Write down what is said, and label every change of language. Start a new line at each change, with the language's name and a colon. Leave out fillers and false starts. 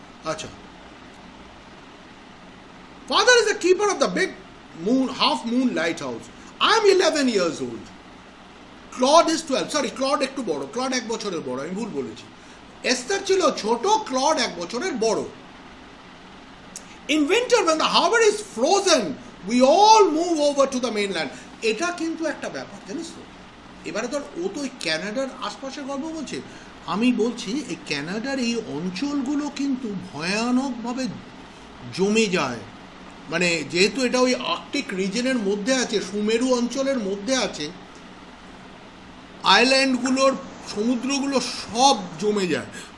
English: আচ্ছা, father is the keeper of the big half moon lighthouse. I am 11 years old. Claude is 12.
Bangla: Sorry, Claude একটু বড়, Claude 1 বছরের বড়, আমি ভুল বলেছি। এস্থার ছিল ছোট, Claude 1 বছরের বড়।
English: In winter when the harbor is frozen, we all move over to the mainland.
Bangla: এটা কিন্তু একটা ব্যাপার, জানিস তো। এবারে ধর ও তো ওই ক্যানাডার আশপাশের গল্প বলছে, আমি বলছি এই ক্যানাডার এই অঞ্চলগুলো কিন্তু ভয়ানকভাবে জমে যায়, মানে যেহেতু এটা ওই আর্কটিক রিজনের মধ্যে আছে, সুমেরু অঞ্চলের মধ্যে আছে, আইল্যান্ডগুলোর সমুদ্রগুলো সব জমে যায়।